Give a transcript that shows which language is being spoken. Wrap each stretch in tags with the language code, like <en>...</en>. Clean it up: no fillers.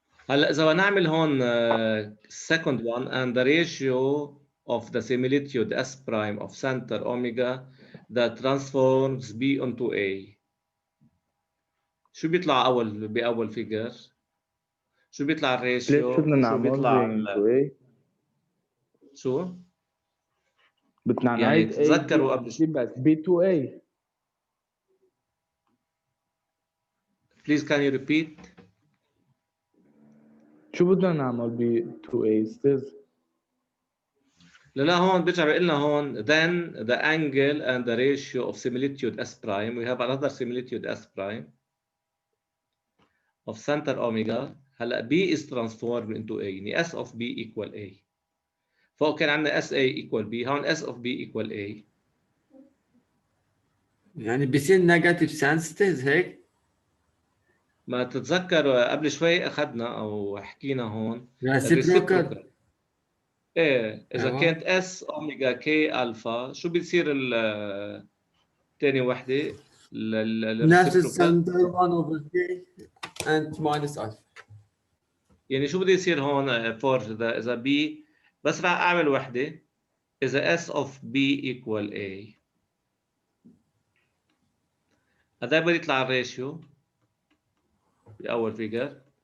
<ar>هلا اذا نعمل هون</ar> <en>second one and the ratio of the similitude S prime of center omega that transforms B onto A.</en> <ar>شو بيطلع بأول فيجر؟ شو بيطلع ليش الريشيو؟ بدنا شو نعمل بيطلع B into A؟ شو؟ بدنا يعني نعيد A تتذكروا قبل شوي. بس</ar> <en>B to A. Please can you repeat؟</en> <ar>شو بدنا نعمل B to A استاذ؟ لا هون بيرجع بيقول لنا هون</ar> <en>then the angle and the ratio of similitude S prime we have another similitude S prime of center omega. هلا B is transformed into A يعني S of B equal A.</en> <ar>فوق كان عندنا</ar> <en>SA equal B هون S of B equal A.</en> <ar>يعني بيصير نيجاتيف سنسيتيف هيك. ما تتذكر قبل شوي اخذنا او حكينا هون</ar> <en>reciprocal.</en> <ar>ايه اذا أيوة. كانت اس اوميجا كي الفا شو بتصير تاني وحده نفس الريسيبروكال؟</ar> <en>السنتر 1 over K and minus alpha.</en> <ar>يعني شو بده يصير هون فور اذا بي بس راح اعمل وحده اذا</ar> <en>S of B equal A</en> <ar>هذا بده يطلع الريشيو باول فيجر</ar>